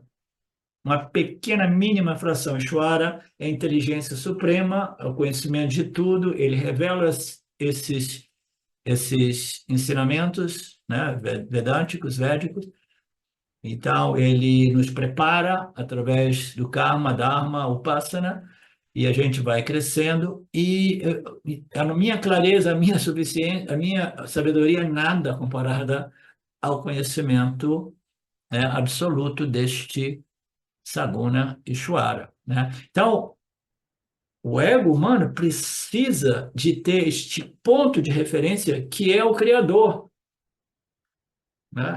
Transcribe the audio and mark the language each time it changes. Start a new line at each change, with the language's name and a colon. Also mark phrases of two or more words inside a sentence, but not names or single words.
Portuguese: Uma pequena, mínima fração. Ishwara é a inteligência suprema, é o conhecimento de tudo, ele revela esses ensinamentos, né, vedânticos, védicos. Então, ele nos prepara através do karma, dharma, upasana, e a gente vai crescendo e a minha clareza, a minha suficiência, a minha sabedoria é nada comparada ao conhecimento, né, absoluto deste
Sanskrit: Saguna Ishwara,
Portuguese: né? Então, o ego humano precisa de ter este ponto de referência que é o Criador, né?